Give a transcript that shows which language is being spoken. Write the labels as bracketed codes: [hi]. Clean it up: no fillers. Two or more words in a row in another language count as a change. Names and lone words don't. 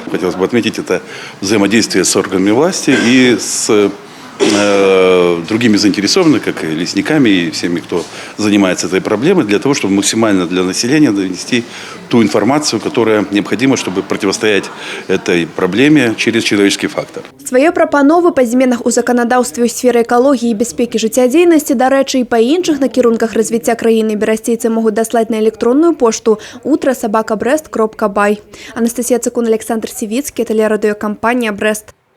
[ru] Хотелось бы отметить это взаимодействие с органами власти и с другими заинтересованными, как и лесниками и всеми, кто занимается этой проблемой, для того, чтобы максимально для населения донести ту информацию, которая необходима, чтобы противостоять этой проблеме через человеческий фактор. [be] Свае прапановы па зменах у заканадаўстве ў сферы экалогіі і бяспекі жыццядзейнасці, дарэчы, і па іншых накірунках развіцця краіны берасцейцы могуць даслаць на электронную пошту utro@brest.by. Анастасія Цыкун, Александр Сівіцкі, телерадыёкампанія «Брэст».